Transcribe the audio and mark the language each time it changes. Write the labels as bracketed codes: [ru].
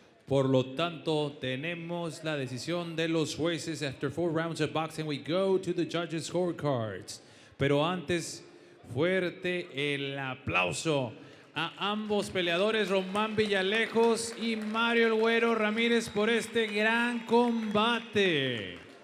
[es] Por lo tanto, tenemos la decisión de los jueces. [en] After 4 rounds of boxing, we go to the judges' scorecards. [es] Pero antes, fuerte el aplauso a ambos peleadores, Román Villalejos y Mario El Güero Ramírez, por este gran combate.